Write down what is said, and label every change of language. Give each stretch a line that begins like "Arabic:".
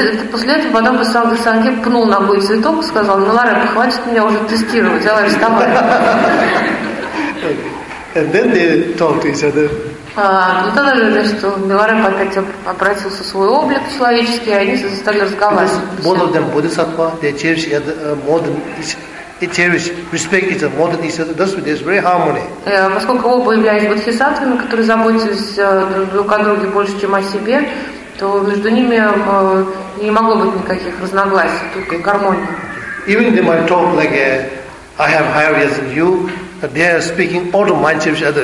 Russian: После этого Пандавасанджи пнул ногой цветок, сказал, Миларепа, хватит меня уже тестировать, давай вставай.
English: And then they talked to each other.
Russian: Ну тогда же, что Миларепа опять обратился в свой облик человеческий, и они стали разговаривать.
English: Both of them bodhisattva, they cherish respect each other more than each other. There's very harmony.
Russian: Поскольку оба являются бодхисаттвами, которые заботились друг о друге больше, чем о себе, то между ними не могло быть никаких разногласий, только гармония.
English: Even they might talk like I have higher ears than you. They are speaking out of mind to each other.